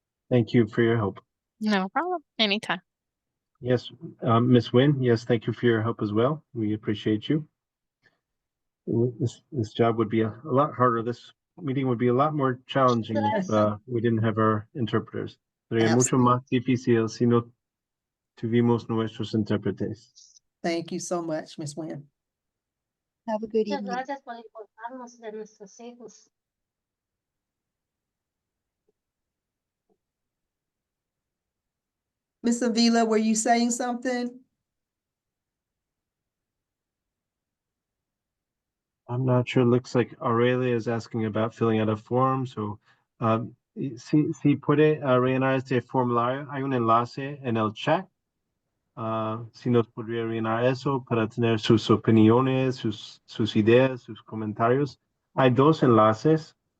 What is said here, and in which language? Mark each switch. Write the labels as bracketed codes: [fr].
[en] Thank you for your help. No problem. Anytime. Yes, Ms. Nguyen, yes, thank you for your help as well. We appreciate you. This job would be a lot harder. This meeting would be a lot more challenging if we didn't have our interpreters. [es] Sería mucho más difícil si no tuvimos nuestros intérpretes. [en] Thank you so much, Ms. Nguyen. Have a good evening. [es] Gracias por informarnos de nuestros hijos. [en] Ms. Avila, were you saying something? I'm not sure. Looks like Aurelia is asking about filling out a form. [es] So, si puede rellenar este formulario, hay un enlace en el chat. Si nos podría rellenar eso para tener sus opiniones, sus ideas, sus comentarios. Hay dos enlaces.